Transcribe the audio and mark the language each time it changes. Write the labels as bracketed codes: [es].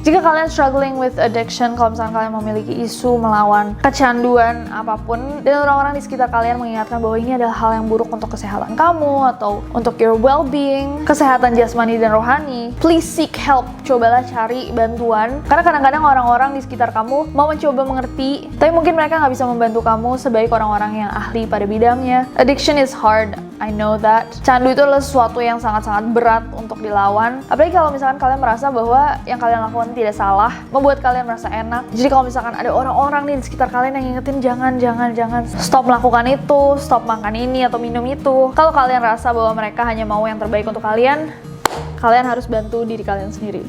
[id] Jika kalian [en] struggling with addiction, [id] kalau misalnya kalian memiliki isu melawan kecanduan apapun, dan orang-orang di sekitar kalian mengingatkan bahwa ini adalah hal yang buruk untuk kesehatan kamu atau untuk [en] your well-being, [id] kesehatan jasmani dan rohani, [en] please seek help. [id] Cobalah cari bantuan, karena kadang-kadang orang-orang di sekitar kamu mau mencoba mengerti, tapi mungkin mereka nggak bisa membantu kamu sebaik orang-orang yang ahli pada bidangnya. [en] Addiction is hard, I know that. [id] Candu itu adalah sesuatu yang sangat-sangat berat untuk dilawan, apalagi kalau misalkan kalian merasa bahwa yang kalian lakukan tidak salah, membuat kalian merasa enak. Jadi kalau misalkan ada orang-orang nih di sekitar kalian yang ngingetin jangan stop melakukan itu, stop makan ini atau minum itu, kalau kalian rasa bahwa mereka hanya mau yang terbaik untuk kalian harus bantu diri kalian sendiri.